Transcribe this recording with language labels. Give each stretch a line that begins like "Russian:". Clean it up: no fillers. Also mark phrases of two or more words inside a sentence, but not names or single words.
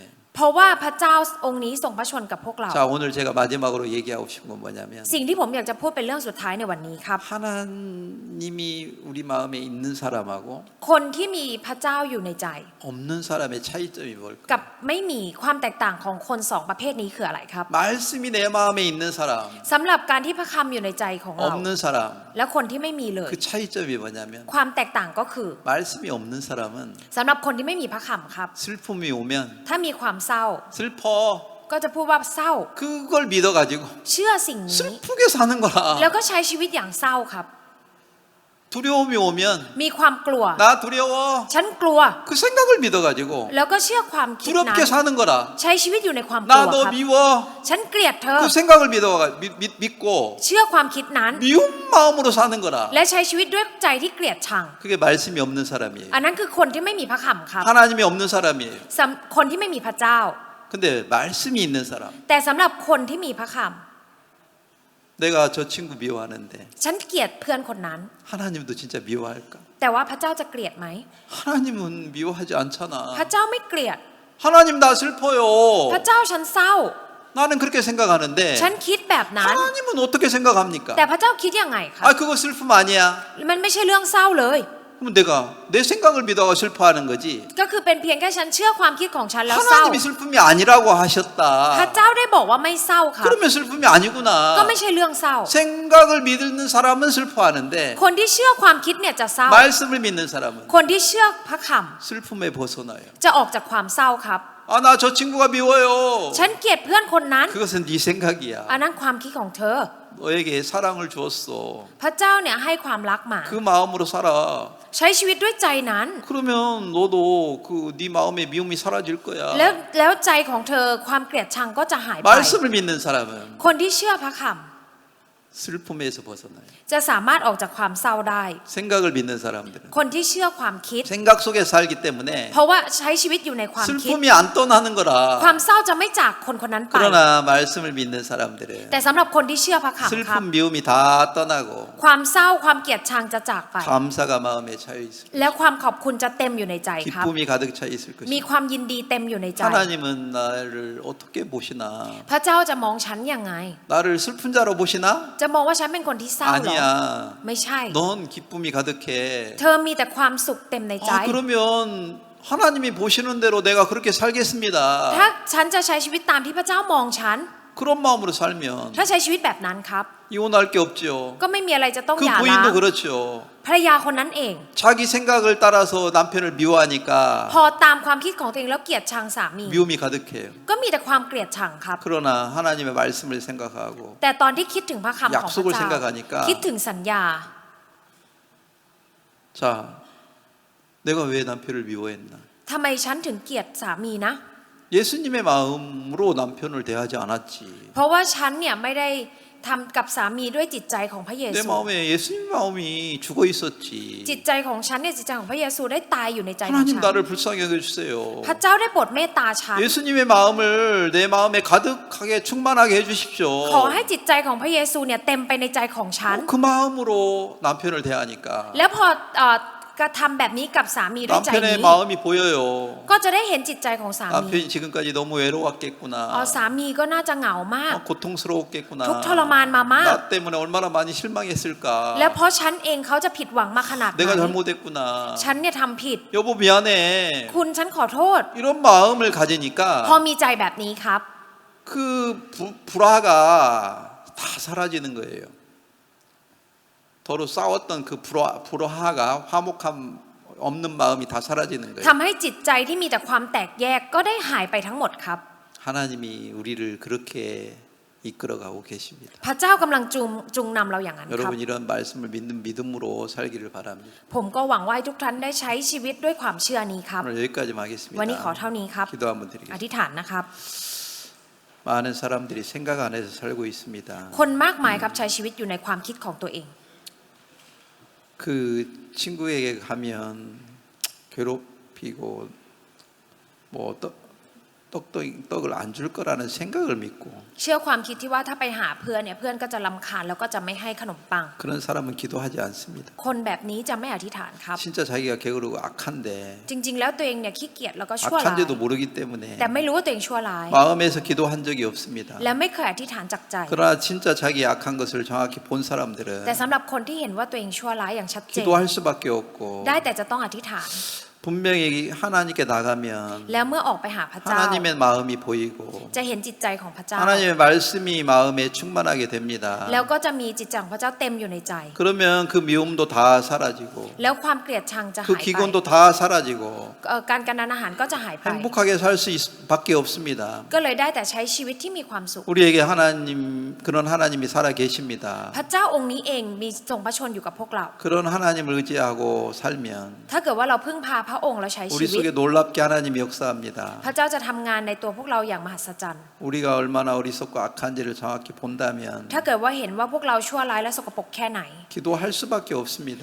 Thai: เพราะว่าพระเจ้าองค์นี้ทรงพระชนกับพวกเรา
Korean: 자 오늘 제가 마지막으로 얘기하고 싶은 건 뭐냐면
Thai: สิ่งที่ผมอยากจะพูดเป็นเรื่องสุดท้ายในวันนี้ครับ
Korean: 하나님이 우리 마음에 있는 사람하고
Thai: คนที่มีพระเจ้าอยู่ในใจ
Korean: 없는 사람의 차이점이
Thai: กั
Korean: 뭘까?
Thai: บไม่มีความแตกต่างของคนสองประเภทนี้คืออะไรครับ
Korean: 말씀이 내 마음에 있는 사람,
Thai: สำหรับการที่พระคำอยู่ในใจของเรา
Korean: 없는 사람.
Thai: และคนที่ไม่มีเลย
Korean: 그 차이점이 뭐냐면
Thai: ความแตกต่างก็คือ
Korean: 말씀이 없는 사람은
Thai: สำหรับคนที่ไม่มีพระคำครับ
Korean: 슬픔이 오면
Thai: ถ้ามีความเศร้า
Korean: 슬퍼
Thai: ก็จะพูดว่าเศร้า
Korean: 그걸 믿어가지고
Thai: เชื่อสิ่งนี้
Korean: 슬프게 사는
Thai: แล้ว
Korean: 거라.
Thai: ก็ใช้ชีวิตอย่างเศร้าครับ
Korean: 두려움이 오면
Thai: มีความกลัว
Korean: 나 두려워.
Thai: ฉันกลัว
Korean: 그 생각을 믿어가지고
Thai: แล้วก็เชื่อความคิดนั้น
Korean: 두렵게 사는 거라.
Thai: ใช้ชีวิตอยู่ในความกลัว
Korean: 나
Thai: ค
Korean: 너
Thai: รับ
Korean: 미워.
Thai: ฉันเกลียดเธอ
Korean: 그 생각을 믿고
Thai: เชื่อความคิดนั้น
Korean: 미운 마음으로 사는 거라.
Thai: และใช้ชีวิตด้วยใจที่เกลียดชัง
Korean: 그게 말씀이 없는 사람이에요.
Thai: อันนั้นคือคนที่ไม่มีพระคำครับ
Korean: 하나님이 없는 사람이에요.
Thai: คนที่ไม่มีพระเจ้า
Korean: 근데 말씀이 있는 사람.
Thai: แต่สำหรับคนที่มีพระค
Korean: 내가 저 친구 미워하는데
Thai: ำฉันเกลียดเพื่อนคนนั้น
Korean: 하나님도 진짜 미워할까?
Thai: แต่ว่าพระเจ้าจะเกลียดไหม
Korean: 하나님은 미워하지 않잖아.
Thai: พระเจ้าไม่เกลียด
Korean: 하나님 나 슬퍼요.
Thai: พระเจ้าฉันเศร้า
Korean: 나는 그렇게 생각하는데
Thai: ฉันคิดแบบนั้น
Korean: 하나님은 어떻게 생각합니까?
Thai: แต่พระเจ้าคิดยังไงครับ
Korean: 아 그거 슬픔 아니야.
Thai: มันไม่ใช่เรื่องเศร้าเลย
Korean: 그럼 내가 내 생각을 믿어가 슬퍼하는 거지.
Thai: ก็คือเป็นเพียงแค่ฉันเชื่อความคิดของฉันแล้วเศร้า
Korean: 하나님이 슬픔이 아니라고
Thai: พระ
Korean: 하셨다.
Thai: เจ้าได้บอกว่าไม่เศร้าค่ะ
Korean: 그러면 슬픔이
Thai: ก็
Korean: 아니구나.
Thai: ไม่ใช่เรื่องเศร้า
Korean: 생각을 믿는 사람은 슬퍼하는데
Thai: คนที่เชื่อความคิดเนี่ยจะเศร้า
Korean: 말씀을 믿는 사람은
Thai: คนที่เชื่อพระค
Korean: 슬픔에 벗어나요.
Thai: ำจะออกจากความเศร้าครับ
Korean: 아 나 저 친구가 미워요.
Thai: ฉันเกลียดเพื่อนคนนั้น
Korean: 그것은 네 생각이야.
Thai: อันนั้นความคิดของเธอ
Korean: 너에게 사랑을 주었어.
Thai: พระเจ้าเนี่ยให้ความรักมา
Korean: 그 마음으로 살아.
Thai: ใช้ชีวิตด้วยใจนั้น
Korean: 그러면 너도 그 네 마음의 미움이 사라질 거야.
Thai: แล้วใจของเธอความเกลียดชังก็จะหายไป
Korean: 말씀을 믿는 사람은
Thai: คนที่เชื่อพระค
Korean: 슬픔에서 벗어나요.
Thai: ำจะสามารถออกจากความเศร้าได้
Korean: 생각을 믿는 사람들은
Thai: คนที่เชื่อความคิด
Korean: 생각 속에 살기 때문에
Thai: เพราะว่าใช้ชีวิตอยู่ในความคิด
Korean: 슬픔이 안 떠나는
Thai: ควา
Korean: 거라.
Thai: มเศร้าจะไม่จากคนคนนั้นไป
Korean: 그러나 말씀을 믿는 사람들은
Thai: แต่สำหรับคนที่เชื่อพระคำครับ
Korean: 슬픔 미움이 다 떠나고
Thai: ความเศร้าความเกลียดชังจะจากไป
Korean: 감사가 마음에 차여 있을
Thai: แล้วความขอบคุณจะเต็มอยู่ในใจครับ
Korean: 기쁨이 가득 차 있을
Thai: มี
Korean: 것이다.
Thai: ความยินดีเต็มอยู่ในใจ
Korean: 하나님은 나를 어떻게 보시나?
Thai: พระเจ้าจะมองฉันยังไง
Korean: 나를 슬픈 자로 보시나?
Thai: จะมองว่าฉันเป็นคนที่เศร้าเหรอ
Korean: 아니야.
Thai: ไม่ใช่
Korean: 넌 기쁨이 가득해.
Thai: เธอมีแต่ความสุขเต็มในใจ
Korean: 그러면 하나님이 보시는 대로 내가 그렇게 살겠습니다.
Thai: ถ้าฉันจะใช้ชีวิตตามที่พระเจ้ามองฉัน
Korean: 그런 마음으로 살면
Thai: ถ้าใช้ชีวิตแบบนั้นครับ
Korean: 이혼할 게 없죠.
Thai: ก็ไม่มีอะไรจะต้อง
Korean: 그
Thai: หย่าร้าง
Korean: 부인도 그렇죠.
Thai: ภรรยาคนนั้นเอง
Korean: 자기 생각을 따라서 남편을 미워하니까
Thai: พอตามความคิดของตัวเองแล้วเกลียดชังสามี
Korean: 미움이 가득해요.
Thai: ก็มีแต่ความเกลียดชังครับ
Korean: 그러나 하나님의 말씀을 생각하고
Thai: แต่ตอนที่คิดถึงพระคำของพระ
Korean: 약속을
Thai: เจ้า
Korean: 생각하니까
Thai: คิดถึงสัญญา
Korean: 자, 내가 왜 남편을 미워했나?
Thai: ทำไมฉันถึงเกลียดสามีนะ
Korean: 예수님의 마음으로 남편을 대하지 않았지.
Thai: เพราะว่าฉันเนี่ยไม่ได้ทำกับสามีด้วยจิตใจของพระเย
Korean: 내
Thai: ซู
Korean: 마음에 예수님 마음이 죽어 있었지.
Thai: จิตใจของฉันเนี่ยจิตใจของพระเยซูได้ตายอยู่ในใจของ
Korean: 하나님
Thai: ฉัน
Korean: 나를 불쌍히 여겨주세요.
Thai: พระเจ้าได้โปรดเมตตาฉัน
Korean: 예수님의 마음을 내 마음에 가득하게 충만하게 해주십시오.
Thai: ขอให้จิตใจของพระเยซูเนี่ยเต็มไปในใจของฉัน
Korean: 그 마음으로 남편을 대하니까
Thai: แล้วพอกระทำแบบนี้กับสามีด้วยใจ
Korean: 남편의
Thai: นี้
Korean: 마음이 보여요.
Thai: ก็จะได้เห็นจิตใจของสามี
Korean: 남편이 지금까지 너무 외로웠겠구나.
Thai: สามีก็น่าจะเหงามาก
Korean: 고통스러웠겠구나.
Thai: ทุกข์ทรมานมามาก
Korean: 나 때문에 얼마나 많이 실망했을까.
Thai: แล้วเพราะฉันเองเขาจะผิดหวังมาขนาดไหน
Korean: 내가 잘못했구나.
Thai: ฉันเนี่ยทำผิด
Korean: 여보 미안해.
Thai: คุณฉันขอโทษ
Korean: 이런 마음을
Thai: พอ
Korean: 가지니까
Thai: มีใจแบบนี้ครับ
Korean: 그 불화가 다 사라지는 거예요. 서로 싸웠던 그 불화가 화목한 없는 마음이 다 사라지는 거예요.
Thai: ทำให้จิตใจที่มีแต่ความแตกแยกก็ได้หายไปทั้งหมดครับ
Korean: 하나님이 우리를 그렇게 이끌어가고 계십니다.
Thai: พระเจ้ากำลังจูงนำเราอย่างนั้นครับ
Korean: 여러분 이런 말씀을 믿는 믿음으로 살기를 바랍니다.
Thai: ผมก็หวังว่าให้ทุกท่านได้ใช้ชีวิตด้วยความเชื่อนี้ครับ
Korean: 오늘 여기까지
Thai: วันนี้ขอ
Korean: 하겠습니다.
Thai: เท่านี้ครับ
Korean: 기도 한번
Thai: อ
Korean: 드리겠습니다.
Thai: ธิษฐานนะครับ
Korean: 많은 사람들이 생각 안에서 살고 있습니다.
Thai: คนมากมายครับใช้ชีวิตอยู่ในความคิดของตัวเอง
Korean: 그 친구에게 가면 괴롭히고 뭐 떡을 안 줄 거라는 생각을 믿고
Thai: เชื่อความคิดที่ว่าถ้าไปหาเพื่อนเนี่ยเพื่อนก็จะรำคาญแล้วก็จะไม่ให้ขนมปัง
Korean: 그런 사람은 기도하지 않습니다.
Thai: คนแบบนี้จะไม่อธิษฐานครับ
Korean: 진짜 자기가 게으르고 악한데
Thai: จริง ๆ แล้วตัวเองเนี่ยขี้เกียจแล้วก็ชั่วร้าย
Korean: 악한지도 모르기 때문에
Thai: แต่ไม่รู้ว่าตัวเองชั่วร้าย
Korean: 마음에서 기도한 적이 없습니다.
Thai: และไม่เคยอธิษฐานจากใจ
Korean: 그러나 진짜 자기 악한 것을 정확히 본 사람들은
Thai: แต่สำหรับคนที่เห็นว่าตัวเองชั่วร้ายอย่างชัดเจน
Korean: 기도할 수밖에 없고
Thai: ได้แต่จะต้องอธิษฐาน
Korean: 분명히 하나님께 나가면
Thai: แล้วเมื่อออกไปหาพระเจ้า
Korean: 하나님의 마음이 보이고
Thai: จะเห็นจิตใจของพระเจ้า
Korean: 하나님의 말씀이 마음에 충만하게 됩니다.
Thai: แล้วก็จะมีจิตใจของพระเจ้าเต็มอยู่ในใจ
Korean: 그러면 그 미움도 다 사라지고
Thai: แล้วความเกลียดชังจะ
Korean: 그
Thai: หายไป
Korean: 기곤도 다 사라지고
Thai: การกานอาหารก็จะหายไป
Korean: 행복하게 살 수 밖에 없습니다.
Thai: ก็เลยได้แต่ใช้ชีวิตที่มีความสุข
Korean: 우리에게 하나님 그런 하나님이 살아 계십니다.
Thai: พระเจ้าองค์นี้เองมีทรงพระชนอยู่กับพวกเรา
Korean: 그런 하나님을 의지하고 살면
Thai: ถ้าเกิดว่าเราพึ่งพาพระองค์และใช้
Korean: 우리
Thai: ชีวิต
Korean: 속에 놀랍게 하나님이 역사합니다.
Thai: พระเจ้าจะทำงานในตัวพวกเราอย่างมหัศจรรย์
Korean: 우리가 얼마나 어리석고 악한지를 정확히 본다면
Thai: ถ้าเกิดว่าเห็นว่าพวกเราชั่วร้ายและสกปรกแค่ไหน
Korean: 기도할 수밖에 없습니다.